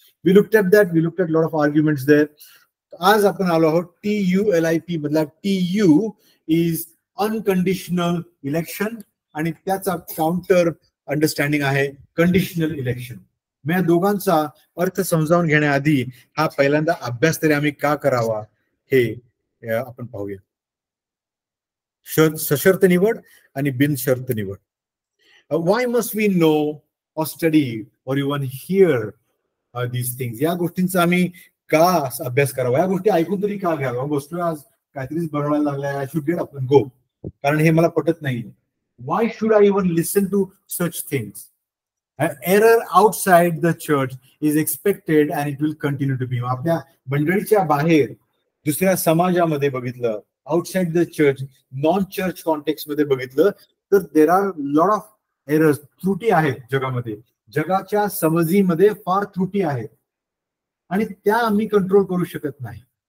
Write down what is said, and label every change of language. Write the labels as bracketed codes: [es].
[en] We looked at that, we looked at lot of arguments there. [mr] आज आपण आलो आहोत TULIP मधला [en] TU is unconditional election [mr] आणि त्याचा [en] Counter understanding आहे conditional election. [mr] मी या दोघांचा अर्थ समजावून घेण्याआधी हा पहिल्यांदा अभ्यास तरी आम्ही का करावा हे आपण पाहूया. सशर्त निवड आणि बिनशर्त निवड. [en] Why must we know or study or even hear these things? [mr] या गोष्टींचा आम्ही का अभ्यास करावा? या गोष्टी ऐकून तरी का घ्यावा? गोष्टी आज काहीतरीच बनवायला लागलाय, [en] I should get up and go, [mr] कारण हे मला पटत नाही. [en] Why should I even listen to such things? An error outside the church is expected and it will continue to be. [mr] आपल्या मंडळीच्या बाहेर दुसऱ्या समाजामध्ये बघितलं, [en] outside the church, [mr] non church context मध्ये बघितलं, तर [en] There are lot of errors. [mr] त्रुटी आहेत जगामध्ये. जगाच्या समजीमध्ये फार त्रुटी आहेत आणि त्या आम्ही कंट्रोल करू शकत नाही.